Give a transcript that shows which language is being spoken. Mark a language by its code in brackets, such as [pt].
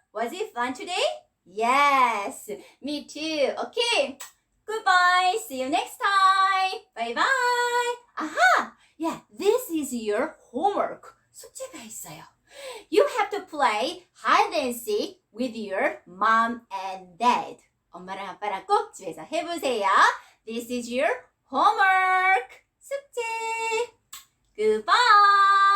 [en] Was it fun today? Yes, me too. Okay, goodbye. See you next time. Bye bye. Aha, yeah, this is your homework. [ko] 숙제가 있어요. [en] You have to play hide and seek with your mom and dad. [ko] 엄마랑 아빠랑 꼭 집에서 해보세요. [en] This is your homework. 숙제. Goodbye.